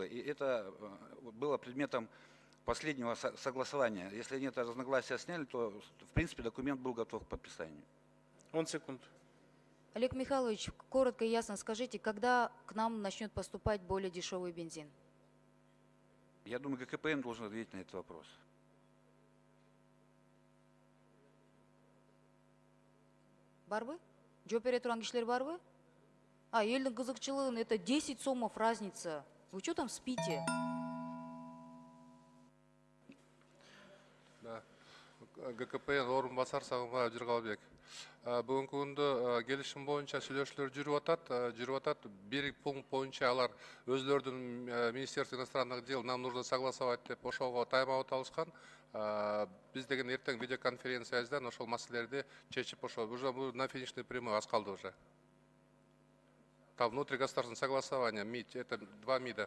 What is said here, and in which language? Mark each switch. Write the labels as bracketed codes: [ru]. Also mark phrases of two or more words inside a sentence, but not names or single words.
[ru] И это было предметом последнего согласования. Если они это разногласия сняли, то, в принципе, документ был готов к подписанию. 10 секунд. Олег Михайлович, коротко и ясно скажите, когда к нам начнет поступать более дешевый бензин? Я думаю, ГКПН должен ответить на этот вопрос. [ky] Барбы? Жооп бере турган кишилер барбы? Элдин кызыкчылыгын, [ru] это 10 сомов разница. Вы что там спите? Да. [ky] ГКПН орун басар Сагынбаев Жыргалбек. Бүгүнкү күндө келишим боюнча сүйлөшүүлөр жүрүп атат. Бир пункт боюнча алар өзлөрүнүн [ru] Министерство иностранных дел нам нужно согласовать [ky] деп ошого тайм-аут алышкан. Биз деген эртең видеоконференциябыздан ошол маселелерди чечип [ru] уже на финишной прямой [ky] аз калды уже. [ru] Там внутригосударственное согласование, МИД, это 2 МИДа.